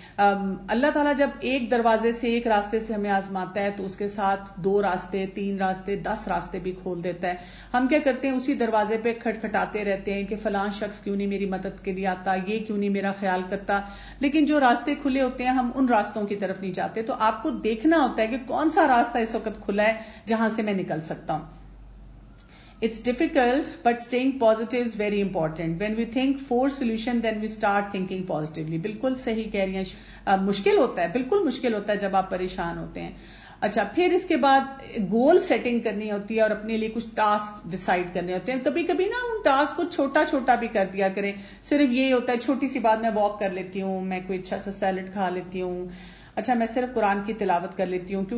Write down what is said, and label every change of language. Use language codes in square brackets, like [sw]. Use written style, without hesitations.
[ur] اللہ تعالیٰ جب ایک دروازے سے, ایک راستے سے ہمیں آزماتا ہے تو اس کے ساتھ 2 راستے, 3 راستے, 10 راستے بھی کھول دیتا ہے. ہم کیا کرتے ہیں, اسی دروازے پہ کھٹکھٹاتے رہتے ہیں کہ فلاں شخص کیوں نہیں میری مدد کے لیے آتا, یہ کیوں نہیں میرا خیال کرتا. لیکن جو راستے کھلے ہوتے ہیں ہم ان راستوں کی طرف نہیں جاتے. تو آپ کو دیکھنا ہوتا ہے کہ کون سا راستہ اس وقت کھلا ہے جہاں سے میں نکل سکتا ہوں. [en] It's difficult, but staying positive is very important. When we think for solution, then we start thinking positively. [ur] بالکل صحیح کہہ رہی ہیں. مشکل ہوتا ہے, بالکل مشکل ہوتا ہے جب آپ پریشان ہوتے ہیں. اچھا, پھر اس کے بعد گول سیٹنگ کرنی ہوتی ہے اور اپنے لیے کچھ ٹاسک ڈیسائیڈ کرنے ہوتے ہیں. کبھی کبھی نا ان ٹاسک کو چھوٹا چھوٹا بھی کر دیا کریں. صرف یہ ہوتا ہے چھوٹی سی بات, میں واک کر لیتی ہوں, میں کوئی اچھا سا سیلڈ کھا لیتی ہوں, اچھا میں صرف قرآن کی تلاوت کر لیتی ہوں.